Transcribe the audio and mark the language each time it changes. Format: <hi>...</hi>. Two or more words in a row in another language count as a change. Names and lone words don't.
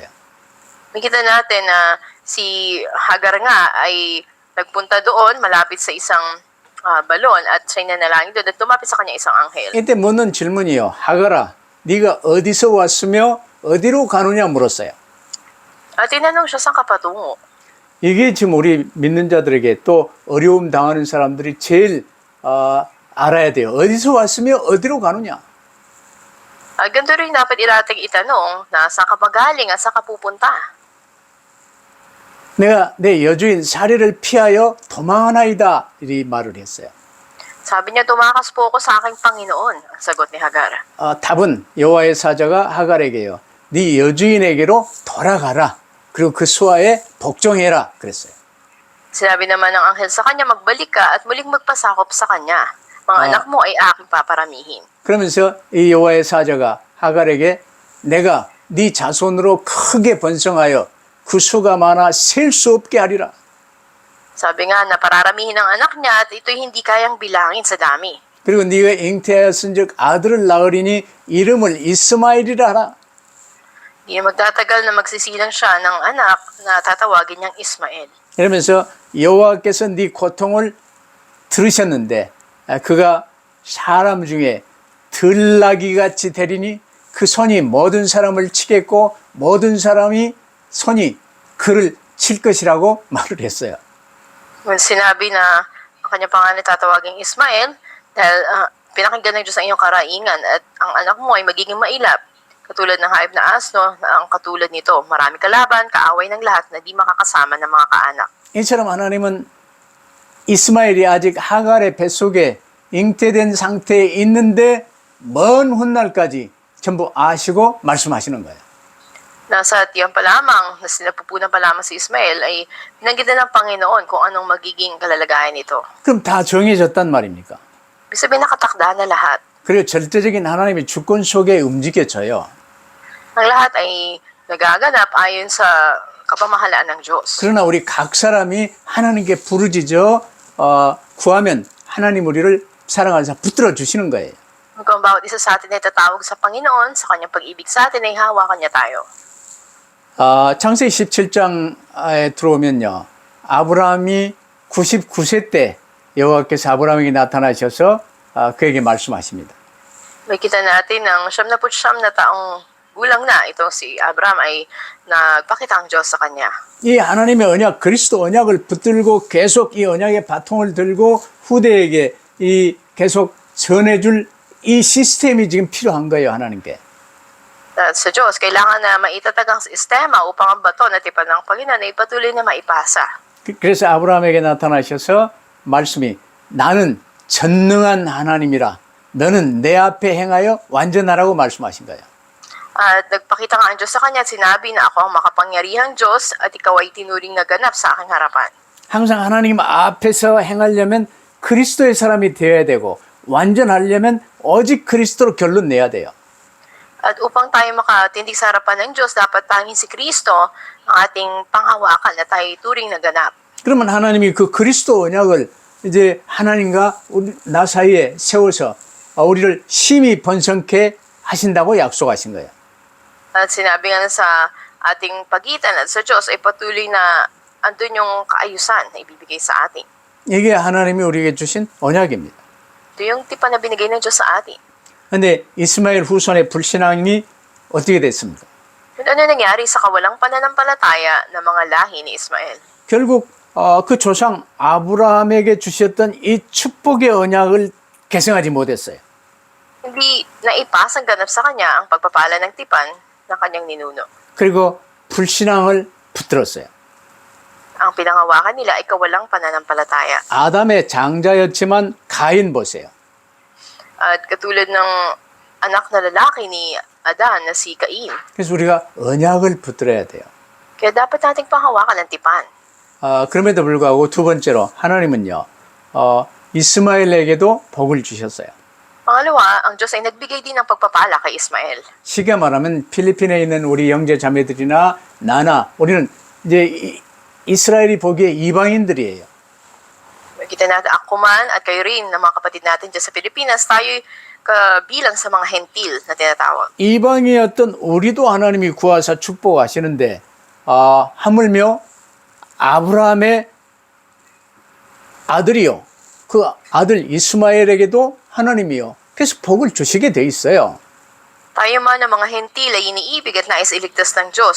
<tl>Makita natin na si Hagar nga ay nagpunta doon malapit sa isang balon at siya'y nanalangin doon at tumapit sa kanya isang anghel.</tl> <ko>이때 묻는 질문이요. 하갈아, 네가 어디서 왔으며 어디로 가느냐 물었어요.</ko> <tl>At tinanong siya, saan ka patungo?</tl> <ko>이게 지금 우리 믿는 자들에게 또 어려움 당하는 사람들이 제일 알아야 돼요. 어디서 왔으며 어디로 가느냐.</ko> <tl>Ganito rin dapat irating itanong na saan ka magaling at saan ka pupunta.</tl> <ko>내가 내 여주인 사례를 피하여 도망하나이다 이 말을 했어요.</ko> <tl>Sabi niya, tumakas po ako sa aking Panginoon, ang sagot ni Hagar.</tl> <ko>답은 여호와의 사자가 하갈에게요. 네 여주인에게로 돌아가라. 그리고 그 수하에 복종해라 그랬어요.</ko> <tl>Sinabi naman ng anghel sa kanya, magbalik ka at muling magpasakop sa kanya. Mga anak mo ay aking paparamihin.</tl> <ko>그러면서 이 여호와의 사자가 하갈에게 내가 네 자손으로 크게 번성하여 그 수가 많아 셀 수 없게 하리라.</ko> <tl>Sabi nga na pararamihin ng anak niya at ito'y hindi kayang bilangin sa dami.</tl> <ko>그리고 네가 잉태하였은즉 아들을 낳으리니 이름을 이스마엘이라 하라.</ko> <tl>Di magtatagal na magsisilang siya ng anak na tatawagin niyang Ismael.</tl> <ko>이러면서 여호와께서 네 고통을 들으셨는데 그가 사람 중에 들나귀같이 되리니 그 손이 모든 사람을 치겠고 모든 사람이 손이 그를 칠 것이라고 말을 했어요.</ko> <tl>Sinabi na ang kanyang pangalan tatawaging Ismael dahil pinakinggan ng Diyos ang iyong karaingan at ang anak mo ay magiging mailap. Katulad ng hayop na asno na ang katulad nito. Marami kalaban, kaaway ng lahat na di makakasama ng mga kaanak.</tl> <ko>이처럼 하나님은 이스마엘이 아직 하갈의 뱃속에 잉태된 상태에 있는데 먼 훗날까지 전부 아시고 말씀하시는 거예요.</ko> <tl>Nasa tiyan pa lamang, na sinapupunan pa lamang si Ismael ay pinanggitan ng Panginoon kung anong magiging kalalagayan nito.</tl> <ko>그럼 다 정해졌단 말입니까?</ko> <tl>Ibig sabihin nakatakda na lahat.</tl> <ko>그리고 절대적인 하나님의 주권 속에 움직여져요.</ko> <tl>Ang lahat ay nagaganap ayon sa kapamahalaan ng Diyos.</tl> <ko>그러나 우리 각 사람이 하나님께 부르짖어 구하면 하나님 우리를 사랑하셔서 붙들어 주시는 거예요.</ko> <tl>Kung bawat isa sa atin ay tatawag sa Panginoon, sa kanyang pag-ibig sa atin ay hawakan niya tayo.</tl> <ko>창세기 17장에 들어오면요. 아브라함이 99세 때 여호와께서 아브라함에게 나타나셔서 그에게 말씀하십니다.</ko> <tl>Makita natin ng 99 na taong gulang na itong si Abraham ay nagpakita ang Diyos sa kanya.</tl> <ko>이 하나님의 언약, 그리스도 언약을 붙들고 계속 이 언약의 바통을 들고 후대에게 이 계속 전해줄 이 시스템이 지금 필요한 거예요, 하나님께.</ko> <tl>At sa Diyos, kailangan na maitatag ang sistema upang ang bato na tipan ng Panginoon ay patuloy na maipasa.</tl> <ko>그래서 아브라함에게 나타나셔서 말씀이 나는 전능한 하나님이라 너는 내 앞에 행하여 완전하라고 말씀하신 거예요.</ko> <tl>At nagpakita nga ang Diyos sa kanya at sinabi na ako ang makapangyarihang Diyos at ikaw ay tinuring na ganap sa aking harapan.</tl> <ko>항상 하나님 앞에서 행하려면 그리스도의 사람이 되어야 되고 완전하려면 오직 그리스도로 결론 내야 돼요.</ko> <tl>At upang tayo makatindig sa harapan ng Diyos, dapat tanging si Kristo ang ating panghawakan na tayo turing na ganap.</tl> <ko>그러면 하나님이 그 그리스도 언약을 이제 하나님과 나 사이에 세워서 우리를 심히 번성케 하신다고 약속하신 거예요.</ko> <tl>At sinabi nga sa ating pagitan at sa Diyos ay patuloy na andun yung kaayusan na ibibigay sa atin.</tl> <ko>이게 하나님이 우리에게 주신 언약입니다.</ko> <tl>Ito yung tipan na binigay ng Diyos sa atin.</tl> <ko>근데 이스마엘 후손의 불신앙이 어떻게 됐습니까?</ko> <tl>At ano nangyari sa kawalang pananampalataya ng mga lahi ni Ismael?</tl> <ko>결국 그 조상 아브라함에게 주셨던 이 축복의 언약을 계승하지 못했어요.</ko> <tl>Hindi naipasang ganap sa kanya ang pagpapala ng tipan ng kanyang ninuno.</tl> <ko>그리고 불신앙을 붙들었어요.</ko> <tl>Ang pinangawakan nila ay kawalang pananampalataya.</tl> <ko>아담의 장자였지만 가인 보세요.</ko> <tl>At katulad ng anak na lalaki ni Adan na si Cain.</tl> <ko>그래서 우리가 언약을 붙들어야 돼요.</ko> <tl>Kaya dapat nating panghawakan ng tipan.</tl> <ko>그럼에도 불구하고 두 번째로 하나님은요, 이스마엘에게도 복을 주셨어요.</ko> <tl>Pangalawa, ang Diyos ay nagbigay din ng pagpapala kay Ismael.</tl> <ko>쉽게 말하면 필리핀에 있는 우리 형제 자매들이나 나나 우리는 이제 이스라엘이 보기에 이방인들이에요.</ko> <tl>Kita natin ako man at kayo rin ng mga kapatid natin dyan sa Pilipinas, tayo kabilang sa mga hentil na tinatawag.</tl> <ko>이방이었던 우리도 하나님이 구하사 축복하시는데 하물며 아브라함의 아들이요. 그 아들 이스마엘에게도 하나님이요. 그래서 복을 주시게 돼 있어요.</ko> <tl>Tayo man ng mga hentil ay iniibig at nais iligtas ng Diyos.</tl>